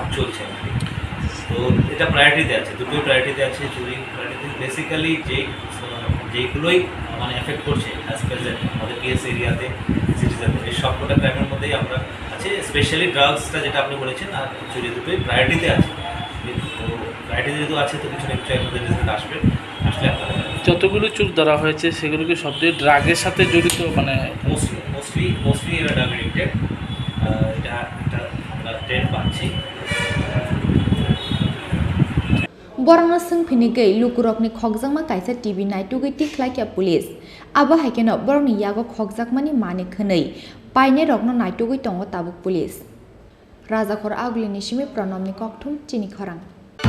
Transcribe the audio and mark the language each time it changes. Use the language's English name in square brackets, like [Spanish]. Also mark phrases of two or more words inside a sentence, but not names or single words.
[Bangla] চলছে তো এটা প্রায়োরিটিতে আছে দুটোই প্রায়োরিটিতে আছে চুরি প্রায়োরিটিতে বেসিক্যালি যেগুলোই মানে এফেক্ট করছে [English] as present [Bangla] আমাদের কেস এরিয়াতে সিটিজেনদের এই সবকটা ক্রাইমের মধ্যেই আমরা আছে স্পেশালি ড্রাগসটা যেটা আপনি বলেছেন আর চুরি দুটোই প্রায়োরিটিতে আছে তো প্রায়োরিটি যেহেতু আছে তো কিছু না কিছু এর মধ্যে রেজাল্ট আসবে আসলে আপনারা যতগুলো চুর ধরা হয়েছে সেগুলোকে সবচেয়ে ড্রাগের সাথে জড়িত মানে মোস্টলি এরা [English] drug related [Bangla] এটা আমরা ট্রেন্ড পাচ্ছি [Kok Borok] Borangna sungphinigei lukurokni khokjakma kaisa TV naitugui tiklaikya police abo haikeno borongni yago khokjakmani mani khwnei paine rokno naitugui tongo tabuk police Rajakhor agulini simi pranamni kokthum Chini Khorang